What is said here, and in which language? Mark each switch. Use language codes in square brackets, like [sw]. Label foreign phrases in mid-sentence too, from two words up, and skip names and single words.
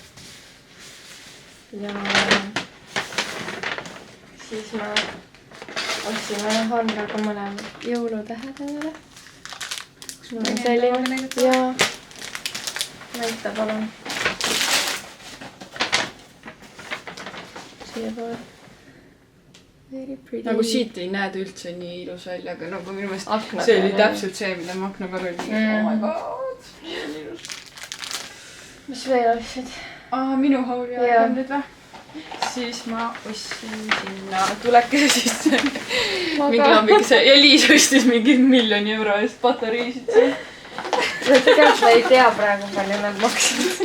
[et] Ja siis me ostsime Handraga mõlemad jõulutähed endale. Mul on selline. Jaa. Näita palun. Siia poole. [en] Very pretty. [et] Nagu siit ei näed üldse nii ilus välja, aga nagu minu meelest Akna see oli peal, täpselt see, mida ma akna peal olin. [en] Oh my god. [et] Nii on ilus. Mis veel ostsid? Minu hauri aeg on nüüd või? Siis ma ostsin sinna tulekese sisse mingi lambikese ja Liis ostis mingi 1 000 000 euro eest patareisid seal. Tegelikult ei tea praegu, palju nad maksid.